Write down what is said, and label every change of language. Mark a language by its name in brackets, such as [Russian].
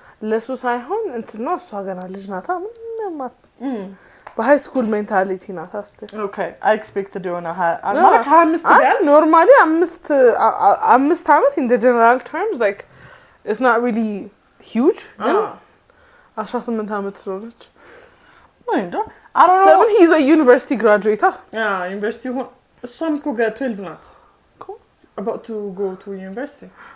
[Amharic] ለሱ ሳይሆን እንትን ነው እሷ ገና ልጅ ናታ ምንም በሃይ ስኩል ሜንታሊቲ ናታ አስተ [English] Okay I expected [Amharic] የሆነ ማለት 25 ቢያንስ ኖርማሊ 5 ዓመት [English] in the general terms like it's not really huge [Amharic] ግን 18 ዓመት ስለሆነች [English] I don't know but he's a university graduate [Amharic] ዩኒቨርሲቲ ሆነ እሷም እኮ 12 ናት [English] about to go to university